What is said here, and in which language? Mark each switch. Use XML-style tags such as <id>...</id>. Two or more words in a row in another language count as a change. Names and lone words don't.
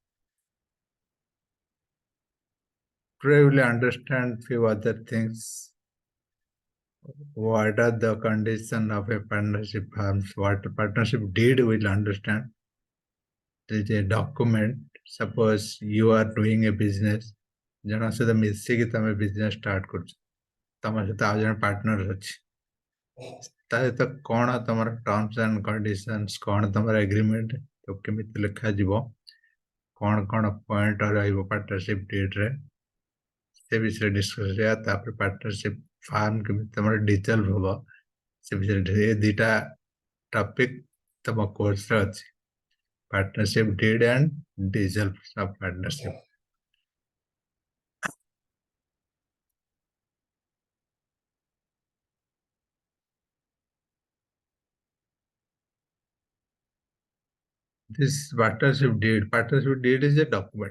<en>Today we will understand few other things. What are the conditions of a partnership firms? What a partnership deed we will understand. There is a document. Suppose you are doing a business.</en> <or>ଜଣ ସହିତ ମିଶିକି ତମେ</or> <en>business start</en> <or>କରୁଛ, ତମ ସହିତ ଆଉ ଜଣେ ପାର୍ଟନର ଅଛି, ତା ସହିତ କ'ଣ ତମର</or> <en>terms and conditions,</en> <or>କ'ଣ ତମର ଏଗ୍ରିମେଣ୍ଟ, ତ କେମିତି ଲେଖାଯିବ, କ'ଣ ପଏଣ୍ଟ ରହିବ</or> <en>partnership deedରେ,</en> <or>ସେ ବିଷୟରେ ଡିସ୍କସ୍ କରିବା। ତାପରେ</or> <en>partnership firm</en> <or>କେମିତି ତମର ଡିଜଲ୍ଭ ହବ, ସେ ବିଷୟରେ ଏ ଦୁଇଟା ଟପିକ୍ ତମ କୋର୍ସରେ ଅଛି:</or> <en>partnership deed and dissolve of partnership. This partnership deed is a document.</en>